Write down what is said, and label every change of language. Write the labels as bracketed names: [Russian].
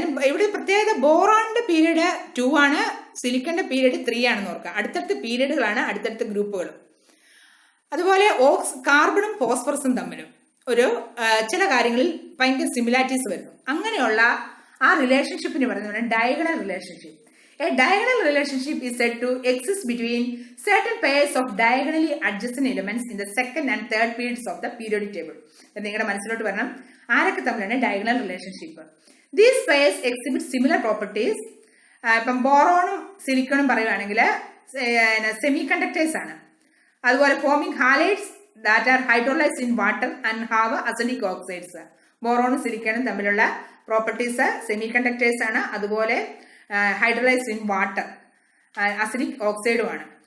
[Malayalam] ഇവിടെ പ്രത്യേകത ബോറോണിന്റെ പീരീഡ് 2 ആണ്, സിലിക്കന്റെ പീരീഡ് 3 ആണെന്ന് ഓർക്കുക. അടുത്തടുത്ത പീരീഡുകളാണ്, അടുത്തടുത്ത ഗ്രൂപ്പുകളും. അതുപോലെ കാർബണും ഫോസ്ഫറസും തമ്മിലും ചില കാര്യങ്ങളിൽ ഭയങ്കര സിമിലാരിറ്റീസ് വരുന്നു. അങ്ങനെയുള്ള ആ റിലേഷൻഷിപ്പിന് പറയുന്നത് diagonal relationship. [English] A diagonal relationship is said to exist between certain pairs of diagonally adjacent elements in the second and third periods of the periodic table. [Malayalam] നിങ്ങളുടെ മനസ്സിലോട്ട് വരണം ആരൊക്കെ തമ്മിലാണ് diagonal relationship. [English] These pairs exhibit similar properties. [Malayalam] ഇപ്പം ബോറോണും സിലിക്കണും പറയുകയാണെങ്കിൽ semi conductors ആണ്. അതുപോലെ [English] Forming halides that are hydrolysed in water and have acidic oxides. [Malayalam] ബോറോണും സിലിക്കണും തമ്മിലുള്ള properties semi conductors ആണ്. അതുപോലെ [English] hydrolysed in water, [Malayalam] അസിഡിക് ഓക്സൈഡുമാണ്.